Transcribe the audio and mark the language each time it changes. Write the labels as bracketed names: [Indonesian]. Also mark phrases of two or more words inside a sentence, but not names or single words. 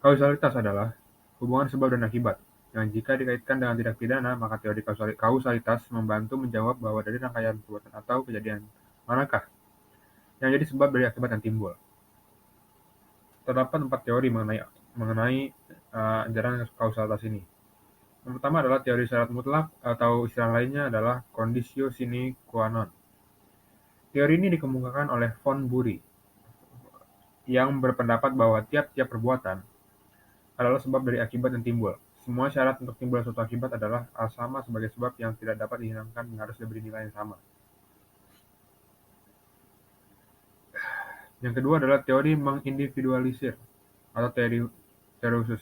[Indonesian] Kausalitas adalah hubungan sebab dan akibat, yang jika dikaitkan dengan tindak pidana, maka teori kausalitas membantu menjawab bahwa dari rangkaian perbuatan atau kejadian manakah yang jadi sebab dari akibat yang timbul. Terdapat 4 teori mengenai ajaran kausalitas ini. Yang pertama adalah teori syarat mutlak, atau istilah lainnya adalah [Latin] conditio sine qua non. [Indonesian] Teori ini dikemukakan oleh von Bury, yang berpendapat bahwa tiap-tiap perbuatan adalah sebab dari akibat yang timbul. Semua syarat untuk timbulnya suatu akibat adalah sama sebagai sebab yang tidak dapat dihilangkan dan harus diberi nilai yang sama. Yang kedua adalah teori mengindividualisir, atau teori khusus.